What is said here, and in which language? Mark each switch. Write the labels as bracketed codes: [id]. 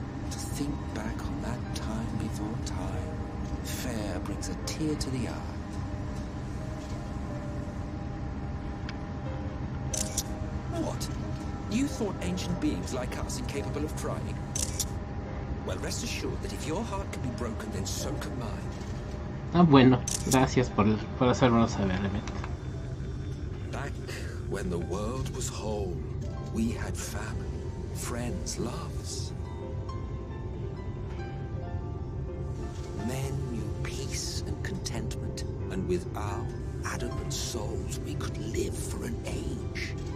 [en] To think back on that time before time, fair brings a tear to the eye. What? You thought ancient beings like us incapable of trying? Well, rest assured that if your heart can be broken, then so can mine. [es] Ah, bueno, gracias por hacérmelo saber, Emmet. [en] Back when the world was whole, we had family, friends, loves. Men knew peace and contentment, and with our adamant souls we could live for an age.